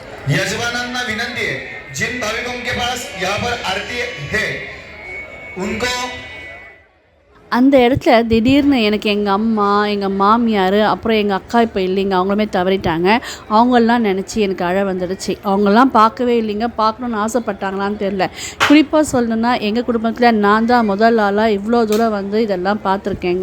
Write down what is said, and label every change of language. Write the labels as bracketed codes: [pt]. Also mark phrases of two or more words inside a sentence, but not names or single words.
[mr] यजमानांना विनंती [hi] है, जिन भाविकों के पास यहाँ पर आरती है उनको [ta] அந்த இடத்துல திடீர்னு எனக்கு எங்கள் அம்மா, எங்கள் மாமியார், அப்புறம் எங்கள் அக்கா இப்போ இல்லைங்க, அவங்களுமே தவறிட்டாங்க. அவங்களெலாம் நினச்சி எனக்கு அழ வந்துடுச்சு. அவங்களாம் பார்க்கவே இல்லைங்க, பார்க்கணுன்னு ஆசைப்பட்டாங்களான்னு தெரில. குறிப்பாக சொல்லணுன்னா எங்கள் குடும்பத்தில் நான் தான் முதல் ஆளாக இவ்வளோ தூரம் வந்து இதெல்லாம் பார்த்துருக்கேங்க.